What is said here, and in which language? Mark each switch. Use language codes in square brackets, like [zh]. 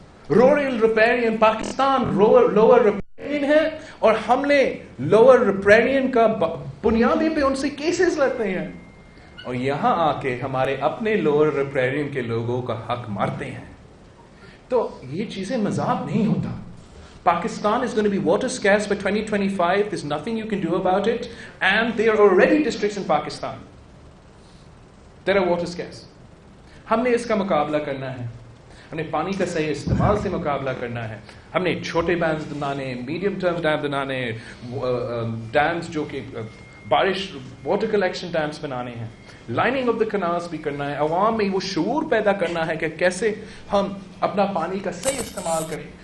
[ur] Rural ریپرینین Pakistan lower ریپرینین ہے اور ہم نے لوور ریپرینین کا بنیادی پہ ان سے کیسز لڑتے ہیں، اور یہاں آ کے ہمارے اپنے لوور ریپرینین کے لوگوں کا حق مارتے ہیں. تو یہ چیزیں مذاق نہیں ہوتا. [en] Pakistan is going to be water scarce by 2025. There's nothing you can do about it. And there are already districts in Pakistan that are water scarce. [ur] ہم نے اس کا مقابلہ کرنا ہے. ہم نے پانی کا صحیح استعمال سے مقابلہ کرنا ہے. ہم نے چھوٹے ڈیمز بنانے، میڈیم ٹرم ڈیم بنانے، ڈیمز جو کہ بارش واٹر کلیکشن ڈیمز بنانے ہیں. [en] lining of the canals [ur] بھی کرنا ہے. عوام میں وہ شعور پیدا کرنا ہے کہ کیسے ہم اپنا پانی کا صحیح استعمال کریں.